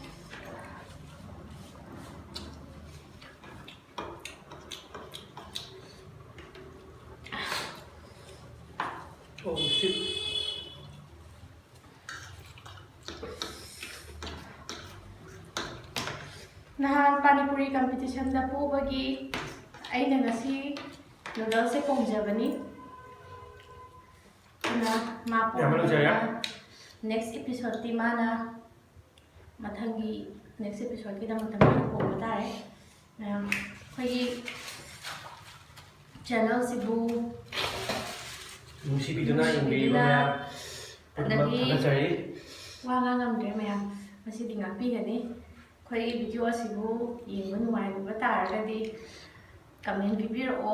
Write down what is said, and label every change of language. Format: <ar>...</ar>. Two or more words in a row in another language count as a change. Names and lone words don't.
<en>Oh shit.</en> <mni>Nahal Manipuri competition da pubagi aina ngasi noodles se pongjabani na ma</mni> <en>next episode</en> <mni>ti mana mathangi</mni> <en>next episode</en> <mni>ki dam tam ko batare khoi channel sibu ꯅꯨꯡꯁꯤꯕꯤꯗꯨꯅ ꯌꯦꯡꯕꯤꯔꯤꯕ ꯃꯌꯥꯝ ꯄꯨꯝꯅꯃꯛ ꯊꯥꯒꯠꯆꯔꯤ ꯋꯥ ꯉꯥꯡꯉꯝꯗ꯭ꯔꯦ ꯃꯌꯥꯝ ꯉꯁꯤꯗꯤ ꯉꯥꯛꯄꯤꯒꯅꯤ ꯑꯩꯈꯣꯏꯒꯤ ꯚꯤꯗꯤꯑꯣ ꯑꯁꯤꯕꯨ ꯌꯦꯡꯕ ꯅꯨꯡꯉꯥꯏꯕ ꯇꯥꯔꯒꯗꯤ ꯀꯃꯦꯟ ꯄꯤꯕꯤꯔꯛꯑꯣ</mni>